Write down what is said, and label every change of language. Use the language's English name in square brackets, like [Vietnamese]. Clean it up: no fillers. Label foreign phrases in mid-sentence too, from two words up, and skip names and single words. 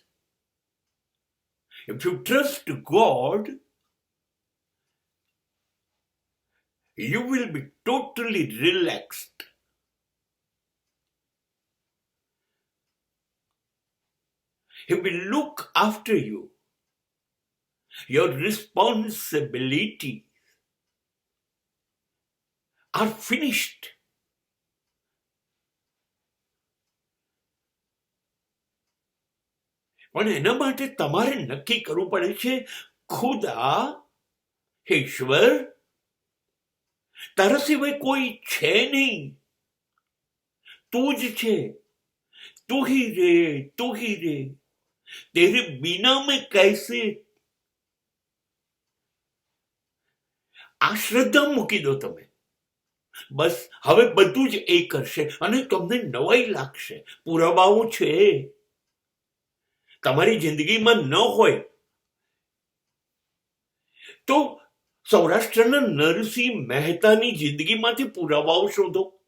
[English] If you trust God, you will be totally relaxed. He will look after you. Your responsibilities are finished. [Gujarati] પણ એના માટે તમારે નક્કી કરવું પડે છે, ખુદા, ઈશ્વર, તારા સિવાય કોઈ છે નહીં, તું જ છે, [Hindi] तू ही रे, तेरे बिना में कैसे. [Gujarati] આ શ્રદ્ધા મૂકી દો તમે, બસ હવે બધું જ એ કરશે અને તમને નવાઈ લાગશે. પુરાવાઓ છે, તમારી જિંદગીમાં ન હોય તો સૌરાષ્ટ્રના નરસિંહ મહેતાની જિંદગીમાંથી પુરાવાઓ શોધો.